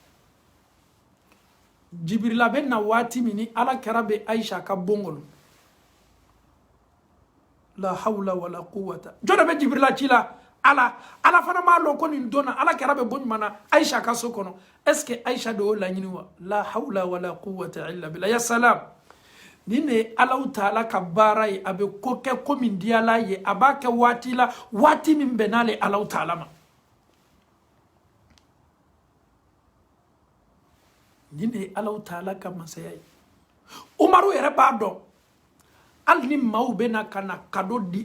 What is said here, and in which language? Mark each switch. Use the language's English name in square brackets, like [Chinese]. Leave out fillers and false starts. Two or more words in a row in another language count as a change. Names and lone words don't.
[Bambara] Jibrila bɛ na waati min ni ala kɛra bɛ Aisha ka bon kɔnɔ [Arabic] لا حول ولا قوة [Bambara] jɔn bɛ Jibrila ci la ala fana m'a lɔn ko nin donna ala kɛra bɛ bɔ ɲuman na Aisha ka so kɔnɔ [French] est-ce que [Bambara] Aisha de y'o laɲini wa [Arabic] لا حول ولا قوة إلا بالله يا سلام [Bambara] ni ne [Arabic] الله تعالى [Bambara] ka baara ye a bɛ ko kɛ ko min di ala ye a b'a kɛ waati la waati min bɛn n'ale [Arabic] الله تعالى [Bambara] ma ni ne [Arabic] الله تعالى [Bambara] ka masaya ye Umaru yɛrɛ b'a dɔn hali ni maaw bɛ na ka na kado di